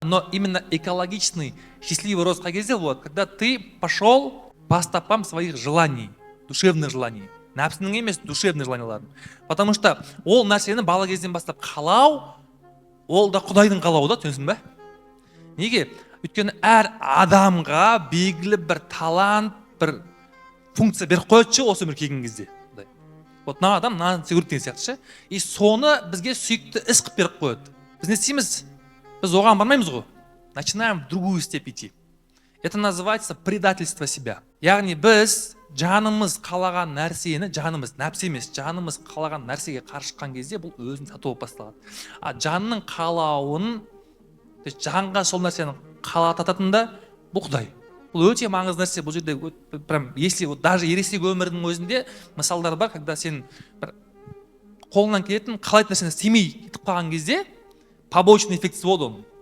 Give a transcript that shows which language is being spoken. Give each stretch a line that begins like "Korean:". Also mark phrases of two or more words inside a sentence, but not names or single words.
Russian: Но именно экологичный, счастливый рост
Kazakh: қай кезде болады?
Russian: Когда ты пошел по стопам своих желаний, душевных желаний.
Kazakh: Нәпсінің емес,
Russian: душевный желанияларын. Потому что
Kazakh: ол нәрсені бала кезден бастап қалау, ол да Құдайдың қалауы да, түсінсің бе? Неге? Өйткені әр адамға белгілі бір талант, бір функция беріп қойды осы өмірге келген кезде. Вот мына адам мынаны істеу керек деген сияқты ше. И соны бізге сүйікті іс қылып беріп қояды. Біз не істейміз? Біз оған бармаймыз ғой.
Russian: Начинаем в другую степь идти. Это называется предательство себя.
Kazakh: Яғни біз жанымыз қалаған нәрсені, жанымыз нәпсі емес, жанымыз қалаған нәрсеге қарсы шыққан кезде бұл өзін сату болып басталады. А жанның қалауын, жанға сол нәрсені қалататында бұл Құдай. Бұл өте маңызды нәрсе. Бұл жерде
Russian: прям если вот даже
Kazakh: ересек өмірдің өзінде мысалдар бар, когда сен бір қолынан келетін қалайтын нәрсені істемей кетіп қалған кезде
Russian: побочный эффектісі
Kazakh: болады оның.